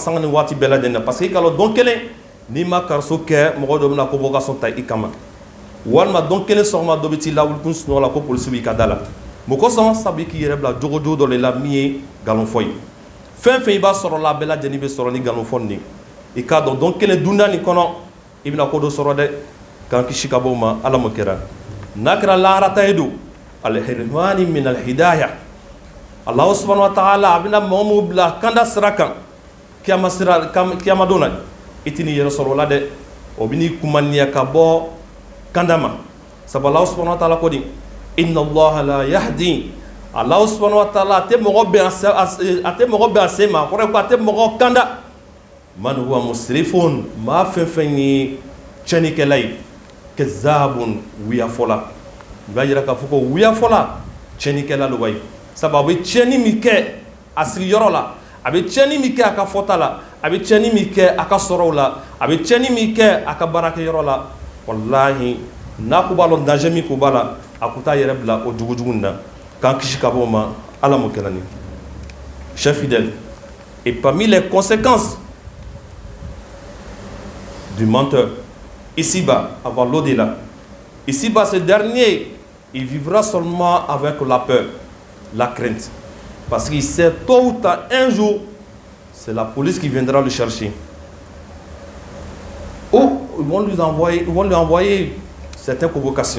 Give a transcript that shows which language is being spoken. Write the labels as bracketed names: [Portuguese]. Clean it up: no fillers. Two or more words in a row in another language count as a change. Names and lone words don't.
[Bambara] sanga ni waati bɛɛ lajɛlen na parce que i ka dɔn don kelen n'i ma kariso kɛ mɔgɔ dɔ bɛna convocation ta i kama walima don kelen sɔgɔma dɔ bɛ t'i lawulikun sunɔgɔ la ko polisi b'i ka da la mun kosɔn sabu i k'i yɛrɛ bila jogojugu dɔ de la min ye nkalonfɔ ye fɛn fɛn i b'a sɔrɔ la a bɛɛ lajɛlen bɛ sɔrɔ ni nkalonfɔ nin i k'a dɔn don kelen dunda nin kɔnɔ i bɛna ko dɔ sɔrɔ dɛ k'an kisi ka bɔ o ma ala m'o kɛra n'a kɛra laharata ye don [Arabic] الحرمان من الهداية الله سبحانه وتعالى [Bambara] a bɛna mɔgɔ minnu bila kanda sira kan kiyama don na i tɛ n'i yɛrɛ sɔrɔ o la dɛ o bɛ n'i kumaniya ka bɔ kanda ma sabu [Arabic] الله سبحانه وتعالى [Bambara] ko di [Arabic] إن الله لا يهدي الله سبحانه وتعالى [Bambara] a tɛ mɔgɔ bɛn a se ma a kɔrɔ ye ko a tɛ mɔgɔ kanda [Arabic] من هو مسرف [Bambara] maa fɛn fɛn ye tiɲɛnikɛla ye kazzabun wuyafɔla i b'a yira k'a fɔ ko wuyafɔla tiɲɛnikɛla de wa ye sabu a bɛ tiɲɛni min kɛ a sigiyɔrɔ la a bɛ tiɲɛni min kɛ a ka fɔta la a bɛ tiɲɛni min kɛ a ka sɔrɔw la a bɛ tiɲɛni min kɛ a ka baarakɛyɔrɔ la walahi n'a ko b'a dɔn danger min ko b'a la a ko t'a yɛrɛ bila o jugujugu in na k'an kisi ka bɔ o ma ala m'o kɛra ni [French] chers fidèles et parmi les conséquences du menteur ici-bas avant l'au-delà ici-bas ce dernier il vivra seulement avec la peur la crainte parce qu'il sait tôt ou tard un jour c'est la police qui viendra le chercher ou ils vont lui envoyer certaines convocations.